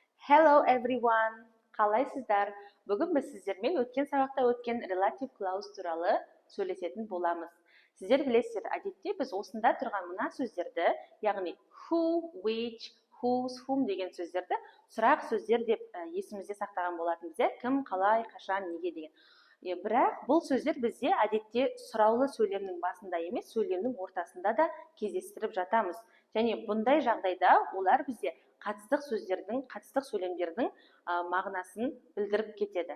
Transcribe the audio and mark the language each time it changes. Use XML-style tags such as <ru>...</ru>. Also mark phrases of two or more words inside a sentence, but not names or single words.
<en>Hello everyone!</en> <kk>Қалайсыздар? Бүгін біз сіздермен өткен сабақта өткен</kk> <en>relative clause</en> <kk>туралы сөйлесетін боламыз. Сіздер білесіздер, әдетте біз осында тұрған мына сөздерді, яғни</kk> <en>who, which, whose, whom</en> <kk>деген сөздерді сұрақ сөздер деп есімізде сақтаған болатынбыз, кім, қалай, қашан, неге деген. Бірақ бұл сөздер бізде әдетте сұраулы сөйлемнің басында емес, сөйлемнің ортасында да кездестіріп жатамыз. Және бұндай жағдайда олар бізде қатыстық сөздердің, қатыстық сөйлемдердің мағынасын білдіріп кетеді.</kk>